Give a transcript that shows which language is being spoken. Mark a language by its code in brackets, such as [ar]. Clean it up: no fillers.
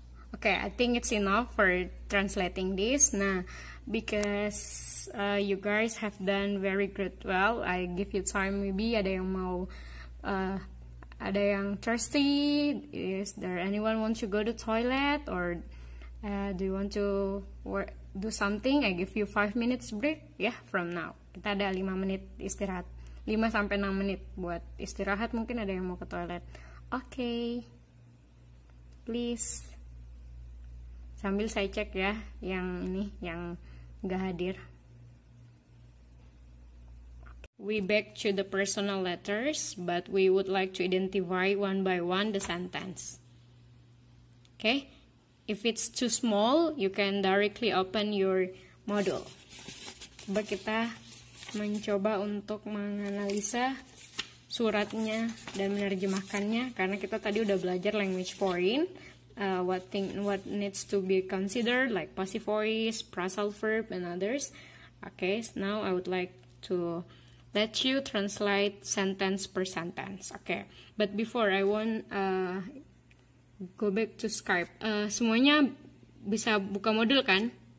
[en] Okay, I think it's enough for translating this. Nah, because you guys have done very good. Well, I give you time. [id] Maybe ada yang mau, ada yang thirsty. [en] Is there anyone want to go to toilet or do you want to do something? I give you 5 minutes break. Yeah, from now. [id] Kita ada 5 menit istirahat. 5-6 menit buat istirahat. Mungkin ada yang mau ke toilet. [en] Okay. Please. [id] Sambil saya cek ya yang ini, yang nggak hadir. [en] We back to the personal letters, but we would like to identify one by one the sentence. Okay? If it's too small, you can directly open your module. [id] Coba kita mencoba untuk menganalisa suratnya dan menerjemahkannya, karena kita tadi udah belajar [en] language foreign, what needs to be considered like passive voice, phrasal verb, and others. Okay, so now I would like to let you translate sentence per sentence. Okay, but before I want go back to Skype. [id] Semuanya bisa buka modul kan?